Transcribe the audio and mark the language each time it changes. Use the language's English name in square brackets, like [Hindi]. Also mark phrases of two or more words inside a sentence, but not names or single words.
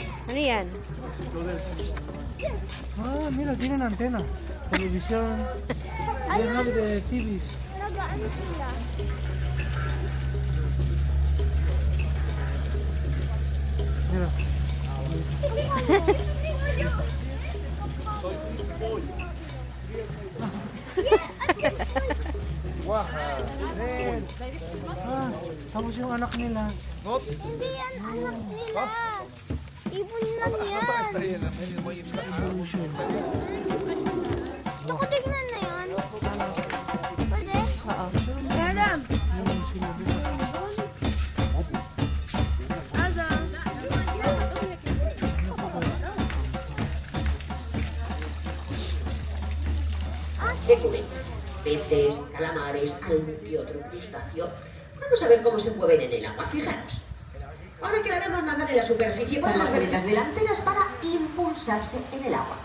[Filipino] Ano yan? [Spanish] Ah, mira, tienen antena. Televisión. [English] They have the TVs. [Filipino] Nag-ano sila? [Spanish] Mira. [Filipino] Ah, tapos yung anak nila. Hindi yan anak nila. Ibon lang yan. Evolution. Gusto ko tignan na yan. Pwede? Oo. Madam! Yung sinabi ko. [Spanish] ¿Qué comen? Peces, calamares, algún que otro crustáceo. Vamos a ver cómo se mueven en el agua, fijaros. Ahora que la vemos nadar en la superficie, ponen las veredas delanteras para impulsarse en el agua.